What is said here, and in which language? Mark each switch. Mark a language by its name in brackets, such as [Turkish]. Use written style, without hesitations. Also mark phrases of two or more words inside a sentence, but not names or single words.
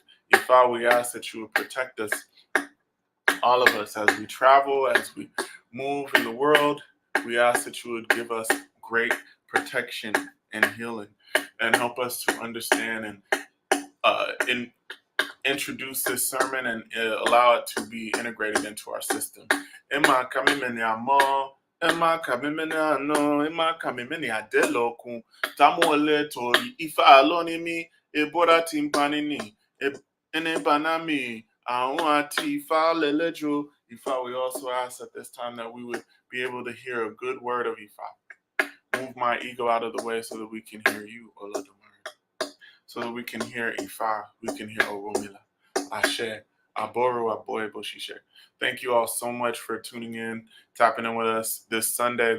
[English] Ifá, we ask that you would protect us, all of us, as we travel, as we move in the world. We ask that you would give us great protection and healing, and help us to understand and introduce this sermon and allow it to be integrated into our system. [Yoruba] Emma kamimene amo, Emma kamimene ano, Emma kamimene adelokun, tamuole tori ifa aloni mi, ebora timpanini, ene banami, ati ifa lelejo. [English] Ifa, we also ask at this time that we would be able to hear a good word of Ifa. Move my ego out of the way so that we can hear you, Olodumare. So that we can hear Ifa, we can hear Oromila, [Yoruba] Ashe, Aboru, Aboye, Boshishe. [English] Thank you all so much for tuning in, tapping in with us this Sunday.